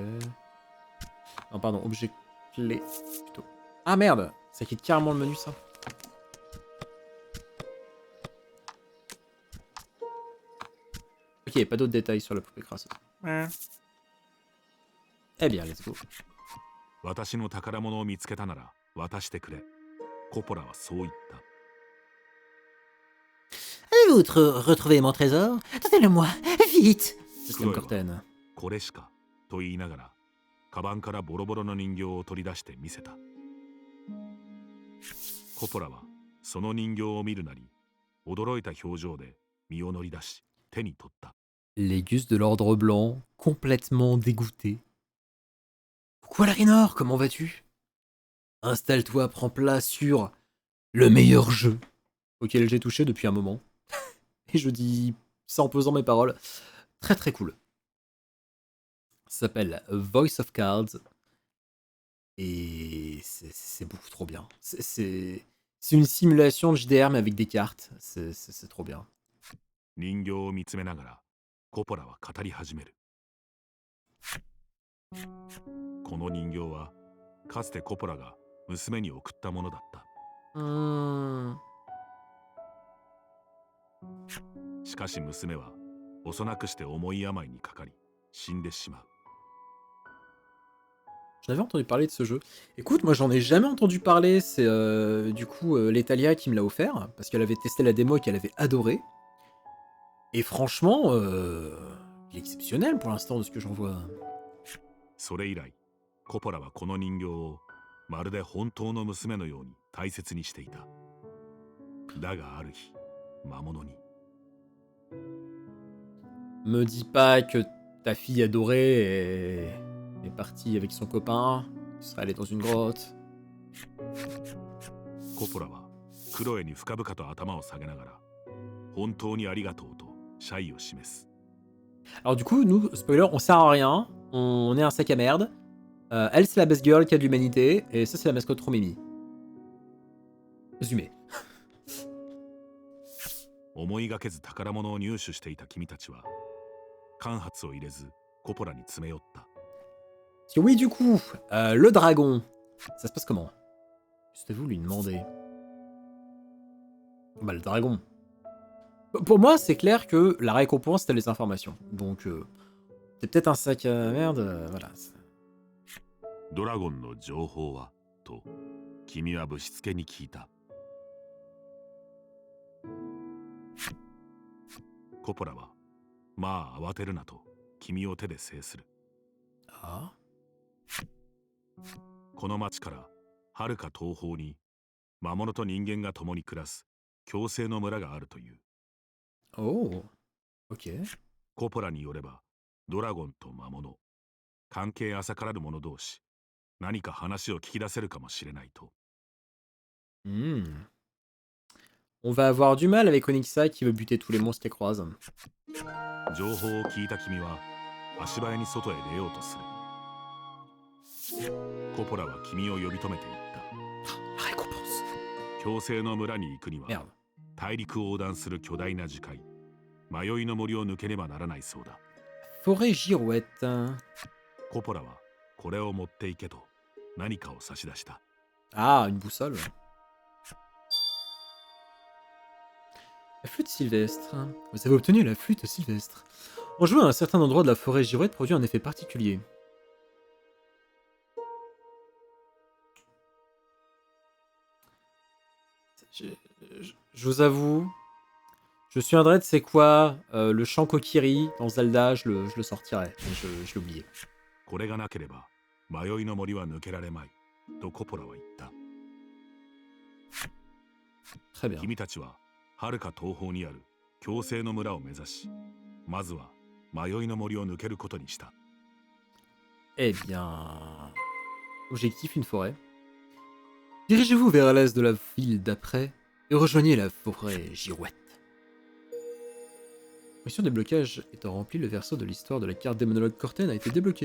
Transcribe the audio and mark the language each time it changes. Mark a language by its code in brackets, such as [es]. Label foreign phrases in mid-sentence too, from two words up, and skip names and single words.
[fr] Non, pardon, objet clé, plutôt. Ah merde, ça quitte carrément le menu, ça. Ok, pas d'autres détails sur la poupée crasseuse. Eh bien, [en] let's go. [ja] 私の宝物を見つけたなら渡してくれ。コポラはそう言った。 [fr] Avez-vous retrouvé mon trésor? Donnez-le-moi, vite! Système Corten. [ja] これしかと言いながら、カバンからボロボロの人形を取り出して見せた。コポラはその人形を見るなり、驚いた表情で身を乗り出し、手に取った。 [fr] Les gus de l'ordre blanc, complètement dégoûtés. Coucou Alarinor, comment vas-tu? Installe-toi, prends place sur le meilleur jeu auquel j'ai touché depuis un moment. Et je dis ça en pesant mes paroles. Très très cool. Ça s'appelle Voice of Cards. Et c'est beaucoup trop bien. C'est une simulation de JDR mais avec des cartes. C'est trop bien. [ja] 人形を見つめながらコポラは語り始める。この人形はかつてコポラが娘に送ったものだった。しかし娘は幼くして重い病にかかり死んでしまう。 [fr] J'en avais entendu parler de ce jeu. Écoute, moi j'en ai jamais entendu parler. C'est du coup l'Etalia qui me l'a offert parce qu'elle avait testé la démo et qu'elle avait adoré. Et franchement, il est exceptionnel pour l'instant de ce que j'en vois. [ja] それ以来コポラはこの人形をまるで本当の娘のように大切にしていた。だがある日魔物に [fr] Me dis pas que ta fille adorée est partie avec son copain, qui serait allé dans une grotte. [ja] コポラはクロエに深々と頭を下げながら本当にありがとうと謝意を示す。 [fr] Alors du coup, nous, spoiler, on sert à rien, on est un sac à merde. Elle, c'est la [en] best girl [fr] qui a de l'humanité, et ça, c'est la mascotte trop mimi. Résumé. [ja] 思いがけず宝物を入手していた君たちは間髪を入れずコポラに詰め寄った。 [fr] Parce que oui, du coup, le dragon, ça se passe comment? C'était vous lui demander. Bah, le dragon. Pour moi, c'est clair que la récompense, c'était les informations. Donc, c'est peut-être un sac à merde, voilà. [ja] ドラゴンの情報はと君はぶしつけに聞いた。コポラはまあ慌てるなと君を手で制する。 [fr] Ah. [ja] この町からはるか東方に魔物と人間が共に暮らす共生の村があるという。 [fr] Oh. Ok. [ja] コポラによればドラゴンと魔物関係浅からぬ者同士何か話を聞き出せるかもしれないと。 [fr] On va avoir du mal avec Onyxa qui veut buter tous les monstres qu'elle croise. [ja] 情報を聞いた君は足早に外へ出ようとする。コポラは君を呼び止めていった。 [fr] La récompense. [ja] 共生の村に行くには [fr] Merde. [ja] 大陸を横断する巨大な樹海迷いの森を抜けねばならないそうだ。 [fr] Forêt girouette. [ja] コポラはこれを持っていけと何かを差し出した。 [fr] Ah, une boussole. La flûte sylvestre. Vous avez obtenu la flûte sylvestre. En jouant à un certain endroit de la forêt girouette produit un effet particulier. Je vous avoue, je suis un dread, c'est quoi le chant Kokiri dans Zelda, je le sortirais. Je l'ai oublié. [ja] これがなければ迷いの森は抜けられまいとコポラは言った。 [fr] Très bien. [ja] 君たちははるか東方にある共生の村を目指しまずは迷いの森を抜けることにした。 [fr] Eh bien... Objectif, une forêt. Dirigez-vous vers l'est de la ville d'après et rejoignez la forêt girouette. Mission de blocage étant remplie, le verso de l'histoire de la carte démonologue Corten a été débloqué.